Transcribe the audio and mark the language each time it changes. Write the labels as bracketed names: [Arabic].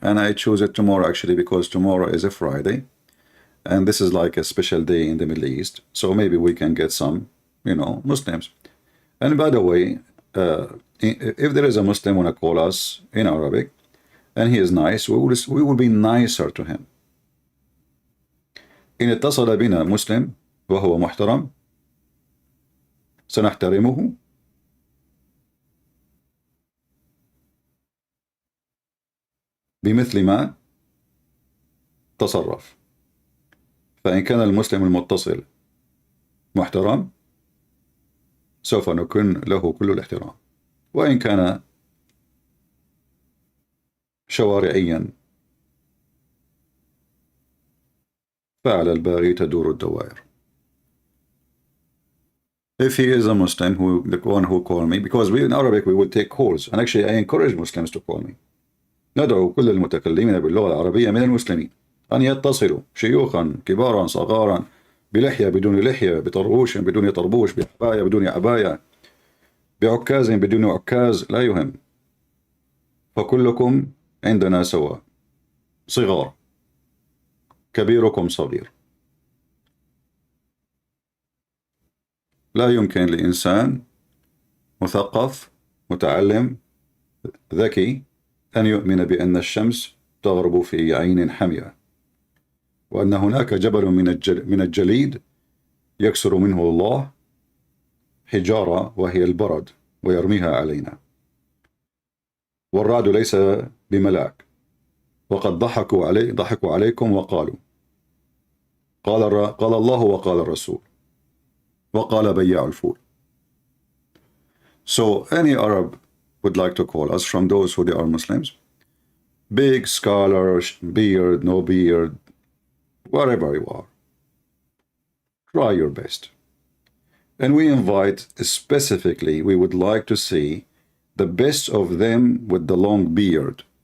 [English] And I choose it tomorrow actually because tomorrow is a Friday. And this is like a special day in the Middle East. So maybe we can get some, Muslims. And by the way, if there is a Muslim want to call us in Arabic, and he is nice, we will be nicer to him. [Arabic] إن اتصل بنا مسلم وهو محترم سنحترمه بمثل ما تصرف. فإن كان المسلم المتصل محترم سوف نكن له كل الاحترام، وإن كان شوارعيا فعلى الباغي تدور الدوائر. [English] If he is a Muslim, the one who called me, because we in Arabic we will take calls, and actually I encourage Muslims to call me. [Arabic] ندعو كل المتكلمين باللغة العربية من المسلمين أن يتصلوا، شيوخا كبارا صغارا، بلحية بدون لحية، بطربوش بدون طربوش، بعباية بدون عباية، بعكاز بدون عكاز، لا يهم، فكلكم عندنا سواء، صغار، كبيركم صغير. لا يمكن لإنسان مثقف متعلم ذكي أن يؤمن بأن الشمس تغرب في عين حمية، وأن هناك جبل من الجليد يكسر منه الله حجارة وهي البرد ويرميها علينا، والرعد ليس بملاك، وقد ضحكوا عليكم وقالوا قال الله وقال الرسول وقال بياع الفول. [English] So any Arab would like to call us from those who they are Muslims, big scholar, beard, no beard, whatever you are, try your best. And we invite specifically, we would like to see the best of them with the long beard.